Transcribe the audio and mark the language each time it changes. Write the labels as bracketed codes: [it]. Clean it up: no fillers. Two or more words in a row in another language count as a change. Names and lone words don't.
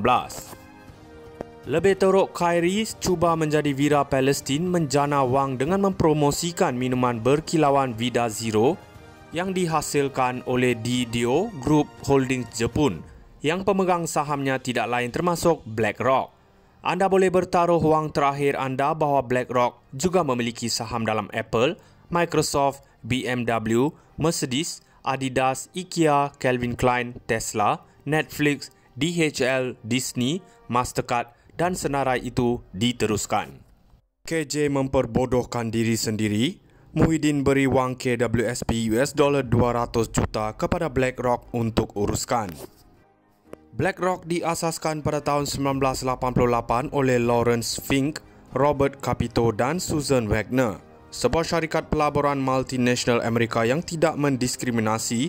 [ms] Lebih teruk, Khairi cuba menjadi Vira Palestin menjana wang dengan mempromosikan minuman berkilauan Vida Zero yang dihasilkan oleh Didio Group Holdings Jepun yang pemegang sahamnya tidak lain termasuk BlackRock. Anda boleh bertaruh wang terakhir anda bahawa BlackRock juga memiliki saham dalam Apple, Microsoft, BMW, Mercedes Adidas, IKEA, Calvin Klein, Tesla, Netflix, DHL, Disney, Mastercard dan senarai itu diteruskan. KJ memperbodohkan diri sendiri. Muhyiddin beri wang KWSP $200 juta kepada BlackRock untuk uruskan. BlackRock diasaskan pada tahun 1988 oleh Lawrence Fink, Robert Capito dan Susan Wagner, sebuah syarikat pelaburan multinasional Amerika yang tidak mendiskriminasi.